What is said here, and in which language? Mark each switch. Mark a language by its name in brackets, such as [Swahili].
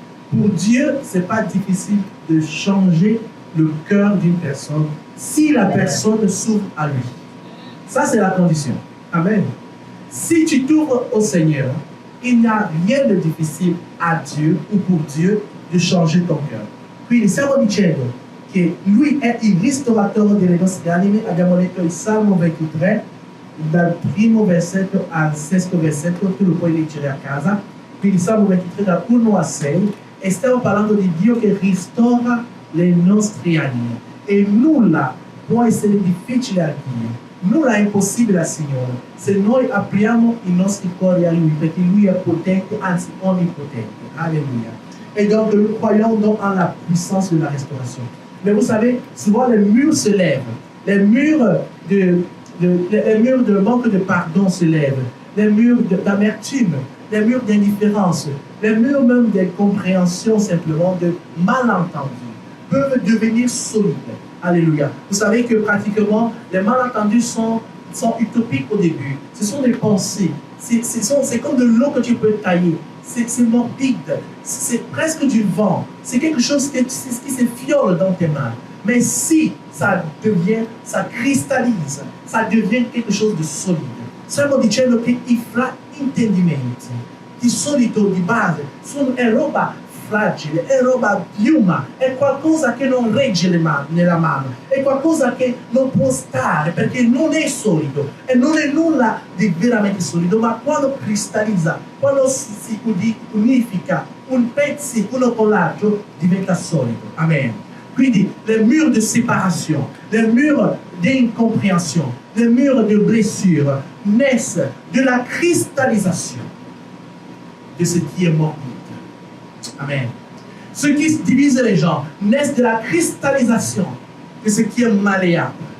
[French] Pour Dieu, ce n'est pas difficile de changer le cœur d'une personne si la personne s'ouvre à lui. Ça, c'est la condition. Amen. Si tu t'ouvres au Seigneur, il n'y a rien de difficile à Dieu ou pour Dieu de changer ton cœur. [Italian] Quindi stiamo dicendo che Lui è il ristoratore delle nostre anime. Abbiamo letto il Salmo 23, dal primo versetto al sesto versetto, tu lo puoi leggere a casa. Quindi Salmo 23 dal 1 a 6, e stiamo parlando di Dio che ristora le nostre anime. E nulla può essere difficile a Dio. Nulla è impossibile al Signore se noi apriamo i nostri cuori a Lui, perché Lui è potente, anzi onnipotente. [French] Alléluia. Et donc nous croyons donc en la puissance de la restauration. Mais vous savez, souvent les murs se lèvent. Les murs de manque de pardon se lèvent. Les murs d'amertume, les murs d'indifférence, les murs même d'incompréhension simplement, de malentendus, peuvent devenir solides. Alléluia. Vous savez que pratiquement, les malentendus sont utopiques au début. Ce sont des pensées. C'est comme de l'eau que tu peux tailler. C'est morbide. C'est presque du vent. C'est quelque chose qui s'effiole dans tes mains. Mais si ça cristallise, ça devient quelque chose de solide. [Italian] Stiamo dicendo che i fraintendimenti di solito, di base, è roba fragile, è roba piuma, è qualcosa che non regge nella mano, è qualcosa che non può stare perché non è solido e non è nulla di veramente solido, ma quando cristallizza, quando si unifica un pezzo uno con l'altro diventa solido. Amen. [French] Quindi les murs de séparation, les murs d'incompréhension, les murs de blessure naissent de la cristallisation de ce qui est morbide. Amen. Ce qui divise les gens naissent de la cristallisation de ce qui est malléable.